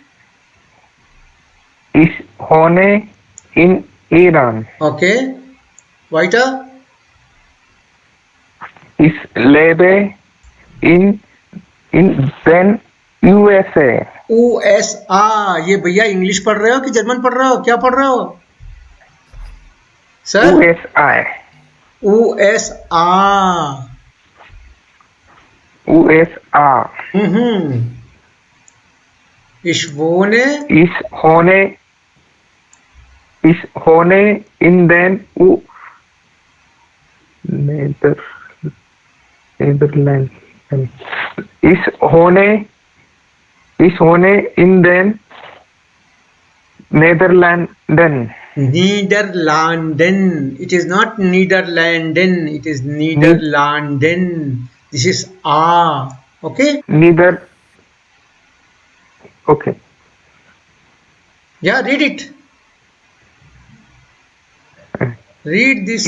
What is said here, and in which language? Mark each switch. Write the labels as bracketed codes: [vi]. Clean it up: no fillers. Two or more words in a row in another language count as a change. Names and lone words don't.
[de] Ich wohne in Iran. Okay. Weiter. Ich lebe in den USA. USA. [hi] ये भैया इंग्लिश पढ़ रहे हो कि जर्मन पढ़ रहे हो, क्या पढ़ रहे हो सर? USA. USA. USA. [de] Ich wohne. Ich wohne in den Netherlands. Ich wohne Is wohne in den Niederlanden. Niederlanden. [en] It is not Niederlanden. It is Niederlanden. This is A. Okay. Neither. Okay. Yeah, read it. Read this